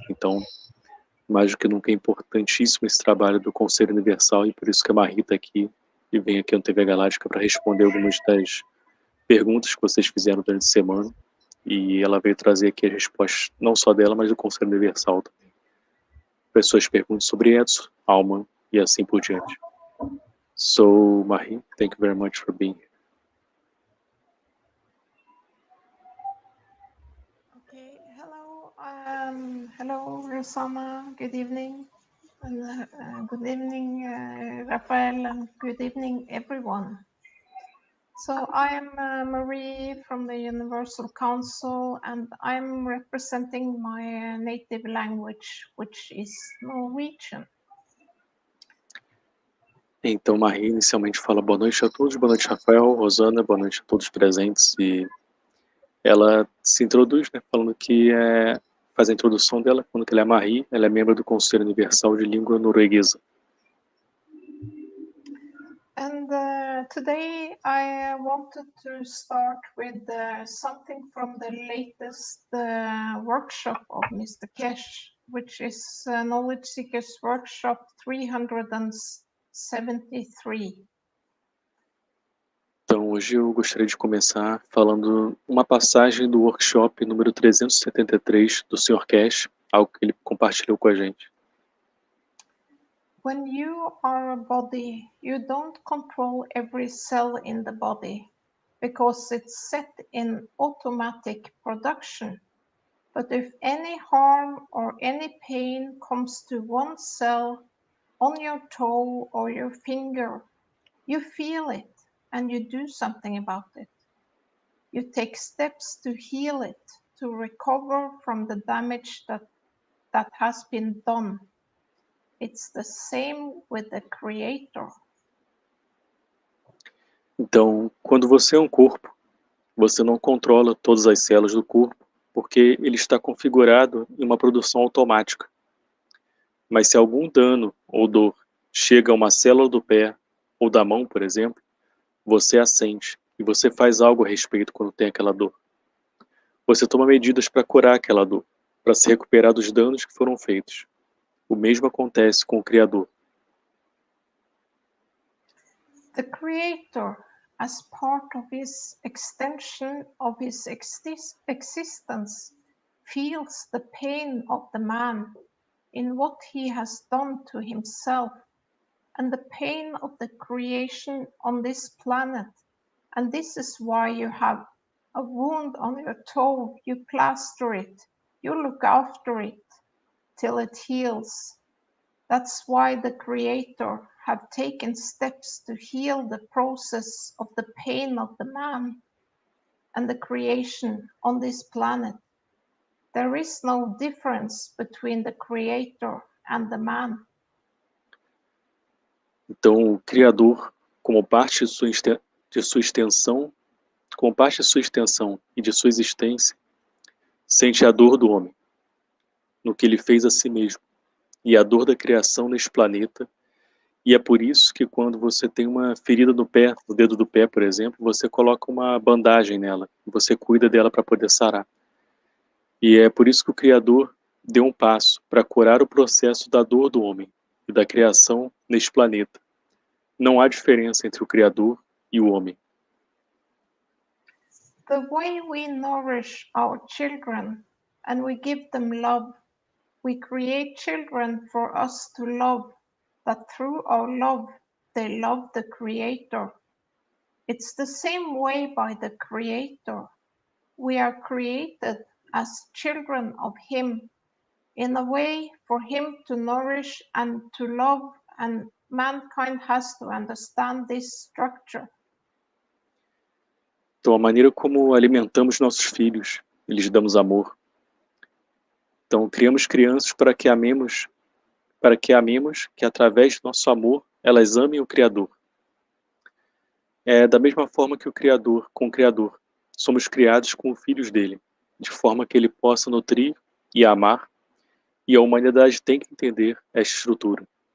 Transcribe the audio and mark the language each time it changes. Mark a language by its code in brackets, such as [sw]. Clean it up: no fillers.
[pt] Então, mais do que nunca é importantíssimo esse trabalho do Conselho Universal e por isso que a Marie está aqui e vem aqui no TV Galáctica para responder algumas das perguntas que vocês fizeram durante a semana e ela veio trazer aqui as respostas não só dela, mas do Conselho Universal também. Pessoas perguntam sobre ethos, alma e assim por diante. [en] So, Marie, thank you very much for being here. Okay, hello, hello, Rosama. Good evening, and good evening, Rafael, and good evening, everyone. So I am Marie from the Universal Council, and I'm representing my native language, which is Norwegian. [pt] Então, Marie inicialmente fala boa noite a todos, boa noite, Rafael, Rosana, boa noite a todos presentes e ela se introduz, né, falando que faz a introdução dela, falando que ela é Marie, ela é membro do Conselho Universal de Língua Norueguesa. [en] And today I wanted to start with something from the latest workshop of Mr. Kesh, which is Knowledge Seekers Workshop 373. [pt] Então, hoje eu gostaria de começar falando uma passagem do workshop número 373 do Sr. Cash, algo que ele compartilhou com a gente. [en] When you are a body, you don't control every cell in the body because it's set in automatic production. But if any harm or any pain comes to one cell on your toe or your finger, you feel it and you do something about it. You take steps to heal it, to recover from the damage that has been done. It's the same with the Creator. [pt] Então, quando você é um corpo, você não controla todas as células do corpo, porque ele está configurado em uma produção automática. Mas se algum dano ou dor chega a uma célula do pé ou da mão, por exemplo, você a sente e você faz algo a respeito quando tem aquela dor. Você toma medidas para curar aquela dor, para se recuperar dos danos que foram feitos. O mesmo acontece com o Criador. [en] The Creator, as part of his extension of his existence, feels the pain of the man in what he has done to himself, and the pain of the creation on this planet. And this is why you have a wound on your toe, you plaster it, you look after it till it heals. That's why the Creator have taken steps to heal the process of the pain of the man and the creation on this planet. There is no difference between the Creator and the man. [pt] Então, o Criador, como parte de sua extensão, como parte de sua extensão e de sua existência, sente a dor do homem, no que ele fez a si mesmo, e a dor da criação neste planeta. E é por isso que quando você tem uma ferida no pé, no dedo do pé, por exemplo, você coloca uma bandagem nela, e você cuida dela para poder sarar. E é por isso que o Criador deu um passo para curar o processo da dor do homem e da criação neste planeta. Não há diferença entre o Criador e o homem. [en] The way we nourish our children and we give them love, we create children for us to love, that through our love they love the Creator. It's the same way by the Creator. We are created as children of Him, in a way for Him to nourish and to love, and mankind has to understand this structure. [pt] Então, a maneira como alimentamos nossos filhos e lhes damos amor. Então, criamos crianças para que amemos, que através do nosso amor, elas amem o Criador. É da mesma forma que com o Criador, somos criados com os filhos dele, de forma que ele possa nutrir e amar, e a humanidade tem que entender esta estrutura.